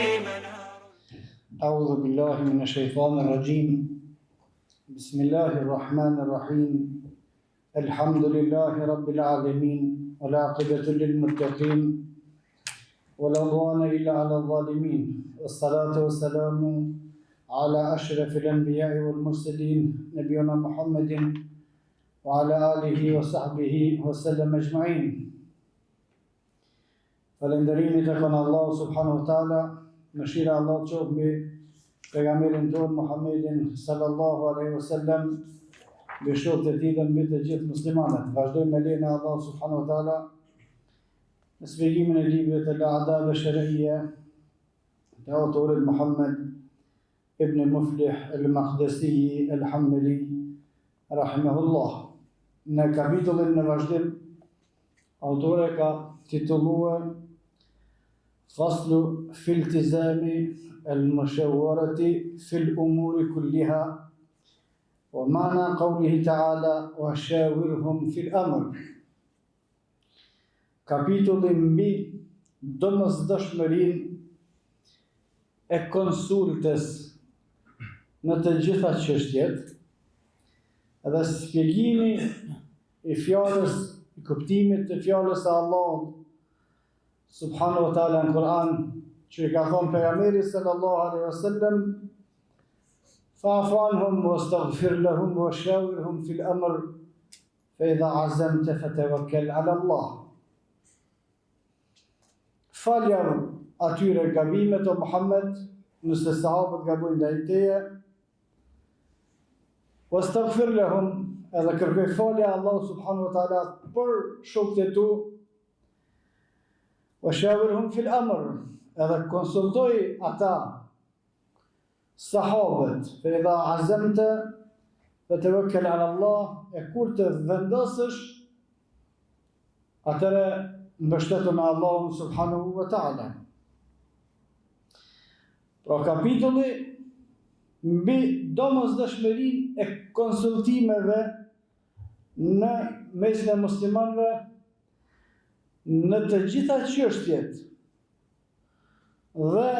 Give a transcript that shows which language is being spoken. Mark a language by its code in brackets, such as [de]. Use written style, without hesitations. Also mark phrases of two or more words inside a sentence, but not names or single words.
[ar] أعوذ بالله من الشيطان الرجيم بسم الله الرحمن الرحيم الحمد لله رب العالمين والعاقبة للمتقين ولا عدوان إلا على الظالمين والصلاة والسلام على أشرف الأنبياء والمرسلين نبينا محمد وعلى آله وصحبه وسلم أجمعين. [sq] Falënderimi tek Allah [ar] سبحانه وتعالى, [sq] mëshira Allah qoftë mbi pejgamberin ton Muhammedin [ar] صلى الله عليه وسلم, [sq] mbi shokët e tij dhe mbi të gjithë muslimanët. Vazhdojmë me lejen e Allah [ar] سبحانه وتعالى [sq] në shpjegimin e librit të Al-Adab al-Shar'iyya të autorit Muhammad ibn Muflih al-Maqdisi al-Hanbali rahimahullah. Në kapitullin në vazhdim, autori ka titulluar [ar] فصل في التزام المشاورة في الأمور كلها ومعنى قوله تعالى وشاورهم في الأمر. [sq] Kapitulli mbi domosdoshmërinë e konsultës në të gjitha çështjet, edhe shpjegimi i fjalës, i kuptimit të fjalës së Allahut [ar] سبحانه وتعالى [sq] në Kur'an, që i ka thonë pejgamberi [ar] صلى الله عليه وسلم, فاعف عنهم واستغفر لهم وشاورهم في الأمر فإذا عزمت فتوكل على الله. [sq] Falja atyre gabimet o Muhammed, nëse sahabët gabojnë ndaj teje, [ar] واستغفر لهم, [sq] edhe kërkoj falja Allah [ar] سبحانه وتعالى [sq] për shokët e tu, [ar] وشاورهم في الأمر, [sq] edhe konsultoj ata sahabët, [ar] فإذا عزمت فتوكل على الله, [sq] e kur të vendosësh, atëre mbështetu në Allahun [ar] سبحانه وتعالى. [sq] Pra kapitulli mbi domosdoshmërinë e konsultimeve në mesin e muslimanëve në të gjitha çështjet dhe